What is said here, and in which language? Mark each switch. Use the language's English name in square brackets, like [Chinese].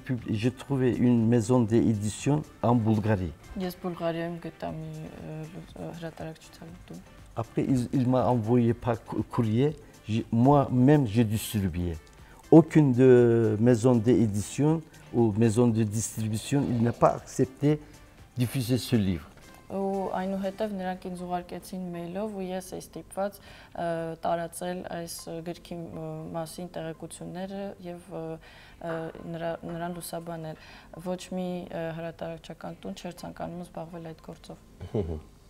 [French] J'ai trouvé une maison d'édition en Bulgarie. [Armenian] Ես Բուլղարիայում գտա մի հրատարակչության տուն։ [French] Après, il m'a envoyé par courrier, moi-même j'ai distribué. Aucune de maison d'édition ou maison de distribution, il n'a pas accepté de diffuser ce livre. [Armenian] Ու այնուհետև նրանք ինձ ուղարկեցին մեյլով ու ես էի ստիպված տարածել այս գրքի մասին տեղեկությունները եւ նրան լուսաբանել։ Ոչ մի հրատարակչական տուն չէր ցանկանում զբաղվել այդ գործով։